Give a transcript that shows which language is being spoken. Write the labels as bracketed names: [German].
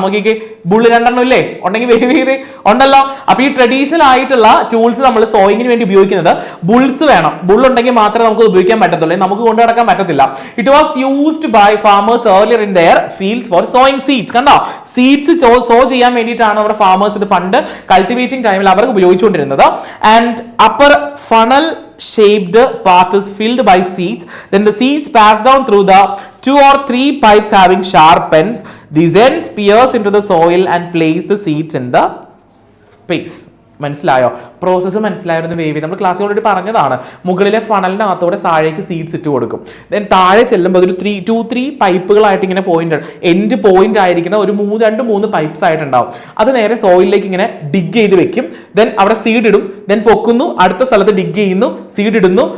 [Malayalam] നോക്കിക്കേ, ബുള്ള് 2 ഇല്ലേ, ഉണ്ടെങ്കിൽ വേവ് ഉണ്ടല്ലോ. അപ്പൊ ഈ ട്രഡീഷണൽ ആയിട്ടുള്ള ടൂൾസ് നമ്മൾ സോയിങ്ങിന് വേണ്ടി ഉപയോഗിക്കുന്നത് ബുൾസ് വേണം. ബുൾ ഉണ്ടെങ്കിൽ മാത്രമേ നമുക്ക് ഉപയോഗിക്കാൻ പറ്റത്തുള്ളൂ, നമുക്ക് കൊണ്ടു നടക്കാൻ പറ്റത്തില്ല. [English] It was used by farmers earlier in their fields for sowing seeds. [Malayalam] കണ്ടോ, സീഡ്സ് സോ ചെയ്യാൻ വേണ്ടിയിട്ടാണ് നമ്മുടെ ഫാമേഴ്സ് ഇത് പണ്ട് കൾട്ടിവേറ്റിംഗ് ടൈമിൽ അവർക്ക് ഉപയോഗിച്ചുകൊണ്ടിരുന്നത്. [English] And upper funnel shaped part is filled by seeds, then the seeds pass down through the 2 or 3 pipes having sharp ends. These ends pierce into the soil and place the seeds in the space. [Malayalam] മനസ്സിലായോ? Process മനസ്സിലായിരുന്നു വേവി. നമ്മൾ ക്ലാസ്സിൽ already പറഞ്ഞതാണ്. മുകളിലെ ഫണലിനകത്തോടെ താഴേക്ക് seeds ഇട്ട് കൊടുക്കും. Then താഴെ ചെല്ലുമ്പോൾ ഒരു 2-3 പൈപ്പുകളായിട്ട് ഇങ്ങനെ പോയിന്റ്, എൻഡ് പോയിന്റ് ആയിരിക്കുന്ന ഒരു 2-3 പൈപ്പ്സ് ആയിട്ടുണ്ടാവും. അത് നേരെ സോയിലിലേക്ക് ഇങ്ങനെ ഡിഗ് ചെയ്ത് വെക്കും. ദെൻ അവിടെ സീഡ് ഇടും, ദെൻ പൊക്കുന്നു, അടുത്ത സ്ഥലത്ത് ഡിഗ് ചെയ്യുന്നു, സീഡ് ഇടുന്നു.